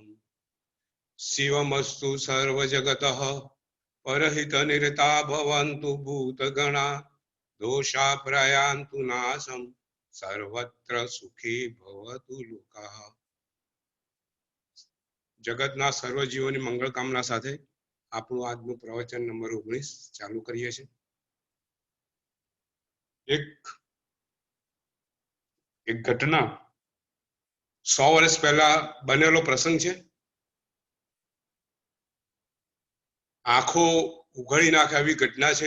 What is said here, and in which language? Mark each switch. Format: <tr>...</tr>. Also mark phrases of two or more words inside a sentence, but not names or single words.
<sa>शिवमस्तु सर्वजगतः परहित निरता भवन्तु भूतगणा दोषा प्रयान्तु नाशं सर्वत्र सुखी भवतु लोकः।</sa> <gu>જગતના સર્વજીવોની મંગલ કામના સાથે આપણું આજનું પ્રવચન નંબર 19 ચાલુ કરીએ છીએ। એક ઘટના 100 વર્ષ પહેલા બનેલો પ્રસંગ છે। આંખો ઉઘાડી નાખે એવી ઘટના છે।</gu>